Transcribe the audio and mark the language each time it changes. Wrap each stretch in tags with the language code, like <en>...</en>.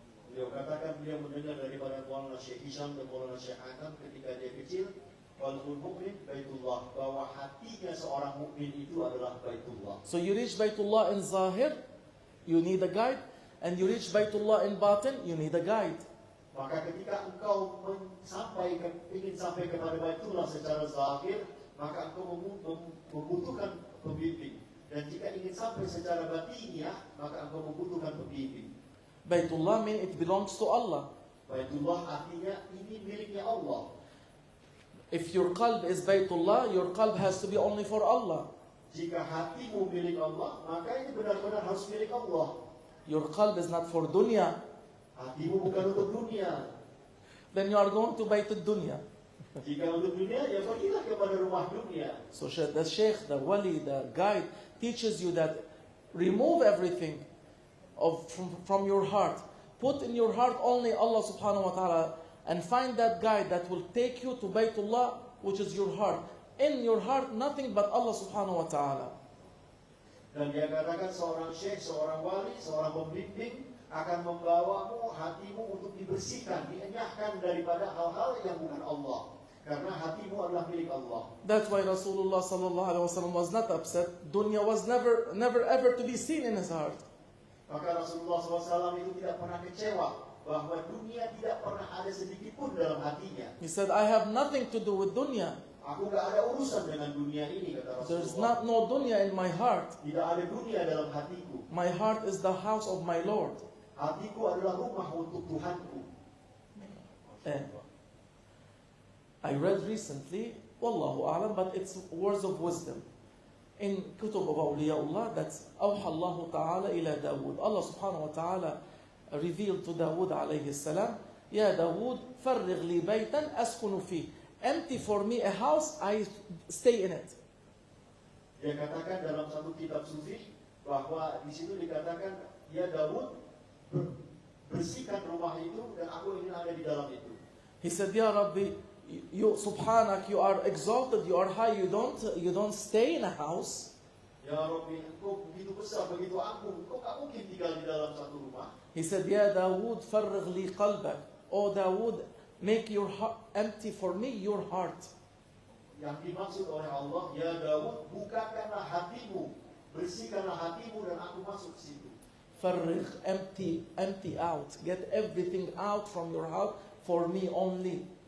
<id>Beliau katakan beliau mendengar daripada Maulana Syekh Hisham dan Maulana Syekh Adam ketika dia kecil,</id> <ar>qalbul mu'min Baitullah,</ar> <id>bahwa hatinya seorang mukmin itu adalah Baitullah.</id> <en>So you reach Baytullah in Zahir, you need a guide. And you reach Baytullah in Batin, you need a guide.</en> <id>Maka ketika engkau ingin sampai kepada Baitullah secara zahir, maka engkau membutuhkan pembimbing. Dan jika ingin sampai secara batiniah, maka engkau membutuhkan pembimbing.</id> <en>Baytullah means it belongs to Allah.</en> <id>Baitullah artinya ini miliknya Allah.</id> <en>If your qalb is Baytullah, your qalb has to be only for Allah.</en> <id>Jika hatimu milik Allah, maka ini benar-benar harus milik Allah.</id> <en>Your qalb is not for dunya.</en> <id>Hatimu bukan untuk dunia.</id> <en>Then you are going to Baytul Dunya.</en> <id>Jika untuk dunia, ya pergilah kepada rumah dunia.</id> <en>So the sheikh, the wali, the guide teaches you that remove everything from your heart. Put in your heart only Allah subhanahu wa ta'ala and find that guide that will take you to Baytullah, which is your heart. In your heart, nothing but Allah subhanahu wa ta'ala.</en> <id>Dan dia katakan seorang syekh, seorang wali, seorang pembimbing akan membawamu hatimu untuk dibersihkan, dienyahkan daripada hal-hal yang bukan Allah. Karena hatimu adalah milik Allah.</id> <en>That's why Rasulullah sallallahu alaihi wasallam was not upset. Dunya was never ever to be seen in his heart.</en> <id>Maka Rasulullah SAW itu tidak pernah kecewa bahwa dunia tidak pernah ada sedikit pun dalam hatinya.</id> <en>He said, I have nothing to do with dunya.</en> <id>Aku nggak ada urusan dengan dunia ini, kata</id> <en>There's</en> <id>Rasulullah.</id> <en>no dunya in my heart.</en> <id>Tidak ada dunia dalam hatiku.</id> <en>My heart is the house of my Lord.</en> <id>Hatiku adalah rumah untuk Tuhanku.</id> <en>I read recently, Wallahu a'lam, but it's words of wisdom. In Kutub of Awliyaullah, that's</en> <ar>أوحى الله تعالى إلى داود.</ar> <en>Allah subhanahu wa ta'ala revealed to Dawood alayhi salam, Ya Dawood,</en> <ar>فرغ لي بيتا أسكن فيه.</ar> <en>Empty for me a house, I stay in it.</en> <id>Dia katakan dalam satu kitab sufi bahwa di situ dikatakan, ya Daud, bersihkan rumah itu dan aku ingin ada di dalam itu.</id> <en>He said, Ya Rabbi, you subhanak, you are exalted, you are high, you don't stay in a house.</en> <id>Ya Rabbi, engkau begitu besar, begitu agung, engkau tak mungkin tinggal di dalam satu rumah.</id> <en>He said, Ya Dawood,</en> <ar>فرغ لي قلبك.</ar> <en>Oh Dawood, make your heart empty for me, your heart.</en> <id>Yang dimaksud oleh Allah, ya Daud, bukakanlah hatimu, bersihkanlah hatimu dan aku masuk ke situ.</id> <en>فرغ, empty out. Get everything out from your heart for me only.</en>